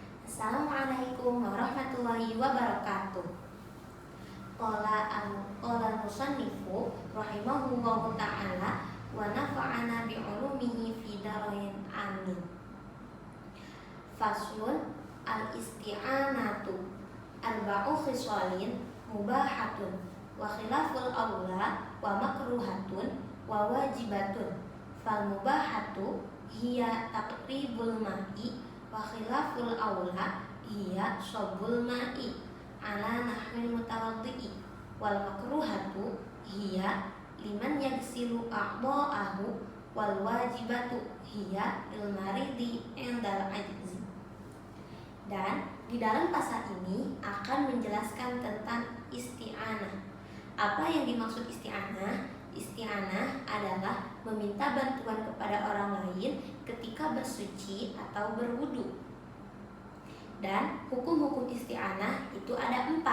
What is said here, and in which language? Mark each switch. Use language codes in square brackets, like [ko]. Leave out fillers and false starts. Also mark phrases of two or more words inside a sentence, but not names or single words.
[ar] السلام عليكم ورحمة الله وبركاته. قال المصنف رحمه الله تعالى ونفعنا بعلومه في الدارين آمين. فصل الاستعانة أربع خصال مباحة وخلاف الأولى ومكروهة وواجبة. فالمباحة هي تقريب الماء وخلاف الأولى هي صب الماء على نحو المتوضئ. والمكروهة هي لمن يغسل أعضاءه والواجبة هي للمريض عند العجز. [id] Dan di dalam pasal ini akan menjelaskan tentang isti'anah. Apa yang dimaksud isti'anah? Isti'anah adalah meminta bantuan kepada orang lain ketika bersuci atau berwudu. Dan hukum-hukum isti'anah itu ada 4.